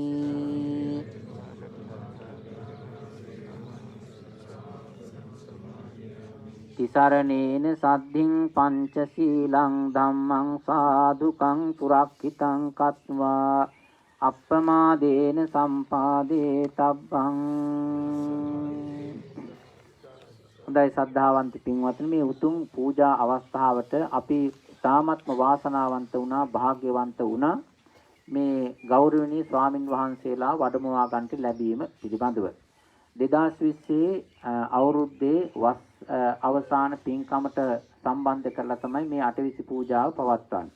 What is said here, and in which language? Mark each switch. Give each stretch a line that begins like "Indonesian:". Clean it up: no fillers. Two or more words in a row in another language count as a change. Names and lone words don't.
Pali: ติสารเนนสัดดิงปัญจศีลังธัมมังสาธุกังปุรักขิตังกัตวาอัปปมาเดนสัมปาเดตับบัง
Sinhala: හොඳයි සද්ධාවන්ත පින්වත්නි මේ උතුම් පූජා අවස්ථාවට අපි තාමත්ම වාසනාවන්ත වුණා භාග්‍යවන්ත වුණා මේ ගෞරවනීය ස්වාමින් වහන්සේලා වඩමවා ගන්නට ලැබීම පිළිබඳව 2020 අවුරුද්දේ වස් අවසාන පින්කමට සම්බන්ධ කරලා තමයි මේ අටවිසි පූජාව පවත්වන්නේ.